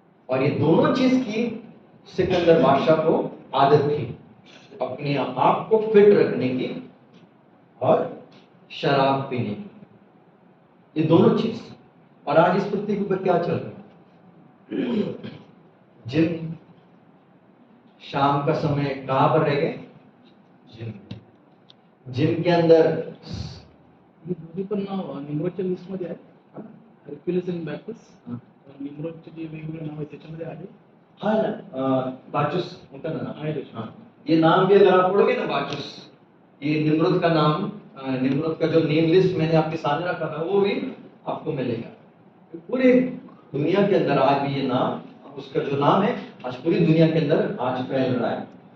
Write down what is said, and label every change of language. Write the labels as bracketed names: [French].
[Hindi] और ये दोनों चीज की सिकंदर बादशाह को आदत थी, अपने आप को फिट रखने की और शराब पीने की, ये दोनों चीज। और आज इस पृथ्वी के ऊपर क्या चल रहा है? जिम, शाम का समय कहां पर रह गए? जिम, जिम के अंदर [Marathi] ही दोन्ही पण नाव निम्रोडच्या लिस्ट मध्ये आहे. हर्क्युलिस आणि बॅकस, निम्रोडचे जे वेगवेगळे नाव आहेत त्याच्यामध्ये आहे. [Hindi] हाँ ना, बाचुस उनका नाम [Marathi] आहे [Hindi] है। [Marathi] त्याच्यामध्ये. [Hindi] हाँ, ये नाम भी अगर आप पढ़ोगे ना, बाचुस, ये निम्रोद का नाम, निम्रोद का जो नेम लिस्ट मैंने आपके सामने रखा था वो भी आपको मिलेगा। पूरे दुनिया के अंदर आज भी ये नाम, उसका जो नाम है आज पूरी दुनिया के अंदर आज फैल रहा है।